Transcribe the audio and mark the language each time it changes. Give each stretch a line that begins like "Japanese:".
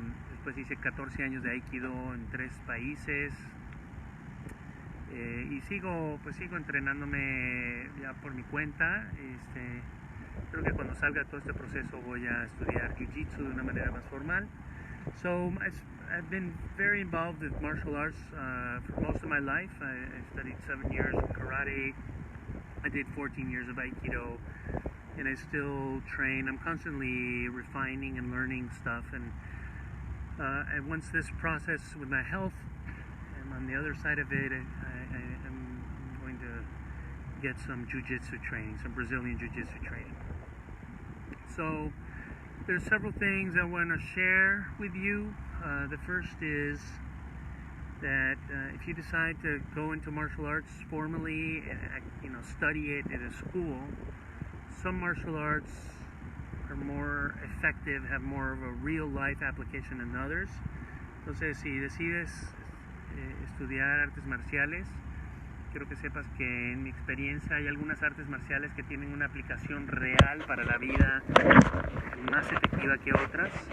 Spanish: Después hice 14 años de aikido en 3 países y sigo entrenándome ya por mi cuenta. Creo que cuando salga todo este proceso voy a estudiar jiu-jitsu de una manera más formal.
English: So I've been very involved with martial arts for most of my life. I studied 7 years of karate. I did 14 years of aikido, and I still train. I'm constantly refining and learning stuff, and once this process with my health, I'm on the other side of it, I'm going to get some jiu-jitsu training, some Brazilian jiu-jitsu training. So There's several things I want to share with you. The first is that if you decide to go into martial arts formally, study it at a school, some martial arts are more effective, have more of a real life application than others.
Spanish: Entonces, si decides estudiar artes marciales, quiero que sepas que en mi experiencia hay algunas artes marciales que tienen una aplicación real para la vida más efectiva que otras.